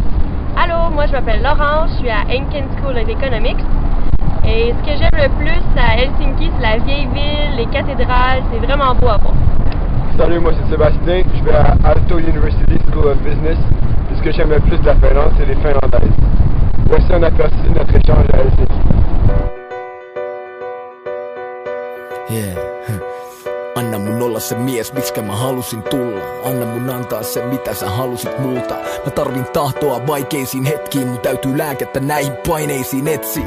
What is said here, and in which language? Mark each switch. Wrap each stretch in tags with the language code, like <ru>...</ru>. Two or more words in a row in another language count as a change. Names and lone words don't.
<fr>Allô, moi je m'appelle Laurence, je suis à Hankin School of Economics. Et ce que j'aime le plus à Helsinki, c'est la vieille ville, les cathédrales, c'est vraiment beau à voir. Salut, moi c'est Sébastien, je vais à Aalto University School of Business. Et ce que j'aime le plus de la Finlande, c'est les Finlandaises. Voici un aperçu de notre échange à Helsinki.</fr> <fi>Anna mun olla se mies, miksikä mä halusin tulla. Anna mun antaa se, mitä sä halusit multa. Mä tarvin tahtoa vaikeisiin hetkiin, mun täytyy lääkettä näihin paineisiin etsiä.</fi>